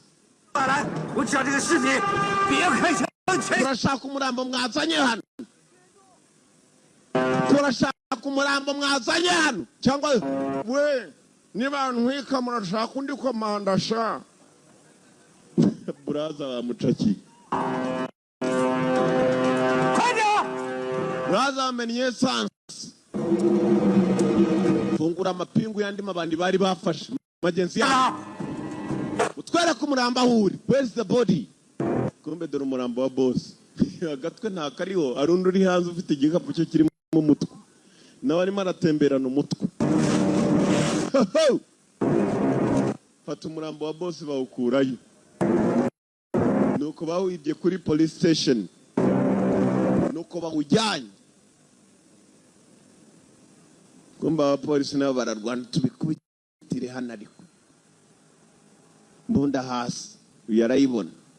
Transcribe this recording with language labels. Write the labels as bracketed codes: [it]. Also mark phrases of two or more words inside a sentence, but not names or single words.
[zh] 来，我讲这个事情，别开枪！ [rw] turashaka umurambo mwazanye hano turashaka umurambo mwazanye hano cyangwa we niba ntwika murashaka undi komanda sha buraza bamucaki buraza bamenye essence fungura amapingu yandi mabandi bari bafashe magenzi yabo utwereka umurambo aho uri [en] where's the body [rw] kumbe dore umurambo wa boss agatwe nta kariho arundi uri hanze ufite igikapu cyo kirimo umutwe nawe arimo aratemberana umutwe fata umurambo wa boss bawukurayo nuko bawibye kuri [en] police station [rw] nuko bawujyanye kumbe abapolisi nabo bararwana tubikubitire hano ariko mbunda hasi yarayibona